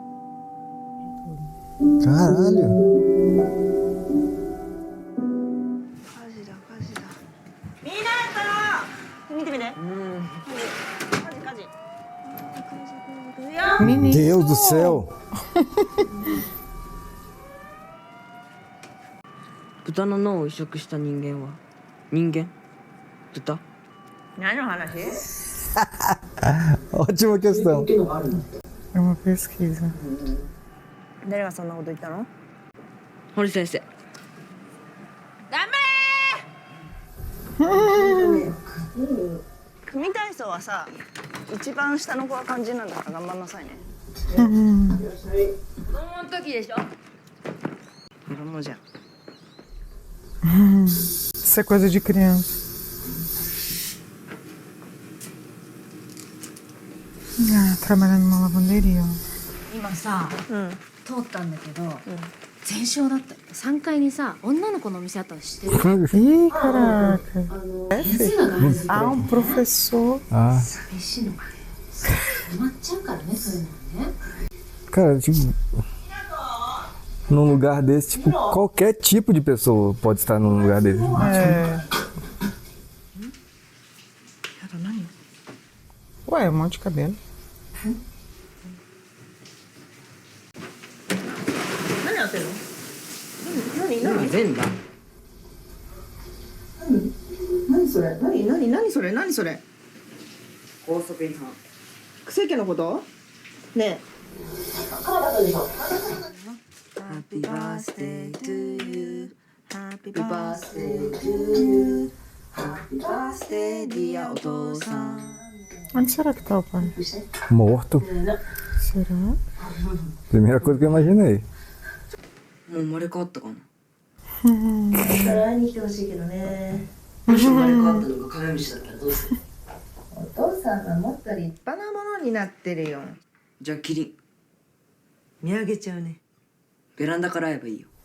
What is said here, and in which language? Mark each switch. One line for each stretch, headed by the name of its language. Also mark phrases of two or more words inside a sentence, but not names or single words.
Portuguese: Caralho. Menino. Deus do céu.
Japanese: 豚の脳を移植した人間は人間？豚？何の話？
Portuguese: Ótima questão. É uma pesquisa.
Japanese: 誰がそんなこと言ったの？堀先生。頑張れ！組体操はさ、一番下の子は肝心なんだから頑張んなさいね。子供の時でしょ。子供じゃん。
Portuguese: Isso é coisa de criança. Trabalhando numa lavanderia.
Japanese: 今さ、通ったんだけど、全焼だった。3階にさ、女の子のお店あったの知ってる？
Portuguese: Ih, caraca. Ah, um professor. Cara, tipo, num lugar desse, tipo, qualquer tipo de pessoa pode estar num lugar desse. Ué, um monte de cabelo.
Japanese: 何やってんの？何？全だ。何それ？何それ？高速違反。癖毛のこと？ねえ。
English: Happy birthday to you. Happy birthday to you. Happy birthday dear お父さん。
Portuguese: Onde será que tá o pai? Morto. Será? Primeira coisa que eu imaginei.
Japanese: もう生まれ変わったかな。会いに来てほしいけどね。もし生まれ変わったのがカメムシだったらどうする？お父さんがもっと立派なものになってるよ。じゃあキリン。見上げちゃうね。ベランダから会えばいいよ。